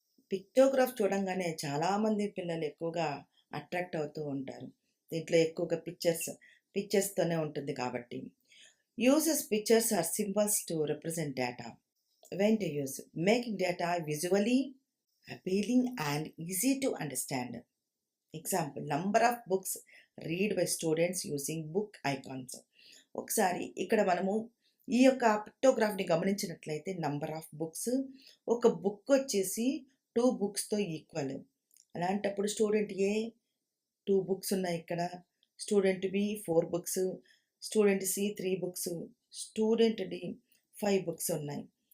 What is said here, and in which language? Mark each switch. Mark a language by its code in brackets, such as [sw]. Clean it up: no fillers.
[te] Pictograph చూడంగానే చాలామంది పిల్లలు ఎక్కువగా అట్రాక్ట్ అవుతూ ఉంటారు. దీంట్లో ఎక్కువగా పిక్చర్స్‌తోనే ఉంటుంది కాబట్టి. [en] Uses pictures or symbols to represent data. When to use making data visually appealing and easy to understand. Example, number of books read by students using book icons. [te] ఒకసారి ఇక్కడ మనము ఈ యొక్క పిక్టోగ్రాఫ్‌ని గమనించినట్లయితే [en] number of books, [te] ఒక book వచ్చేసి 2 బుక్స్‌తో equal. అలాంటప్పుడు student ఏ 2 books ఉన్నాయి ఇక్కడ. Student B 4 books, student C 3 books, student D 5 books ఉన్నాయి.